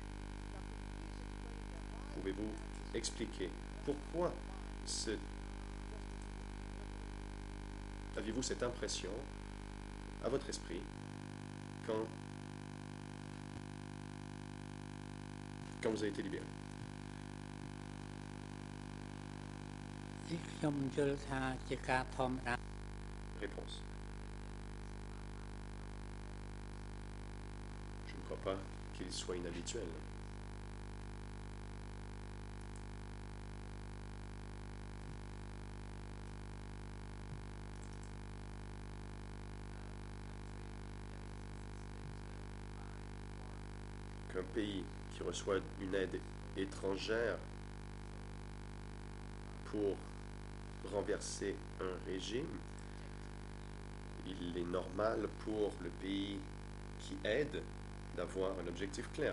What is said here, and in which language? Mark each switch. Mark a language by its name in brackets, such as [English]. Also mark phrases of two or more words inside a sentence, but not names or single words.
[French] Pouvez-vous expliquer pourquoi aviez-vous cette impression à votre esprit quand vous avez été libéré? [Khmer] ខ្ញុំយល់ថាជាការធម្មតា [French] Réponse. Je ne crois pas qu'il soit inhabituel. Qu'un pays qui reçoit une aide étrangère pour renverser un régime, il est normal pour le pays qui aide d'avoir un objectif clair.